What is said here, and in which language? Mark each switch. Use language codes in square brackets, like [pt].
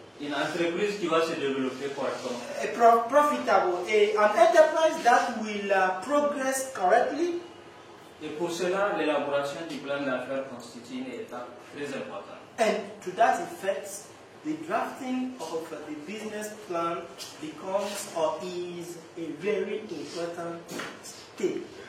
[fr] Une entreprise qui va se développer correctement. [en] Profitable, an enterprise that will progress correctly. [fr] Et pour cela, l'élaboration du plan d'affaires constitue une étape très importante. [en] And to that effect, the drafting of the business plan becomes or is a very important stage.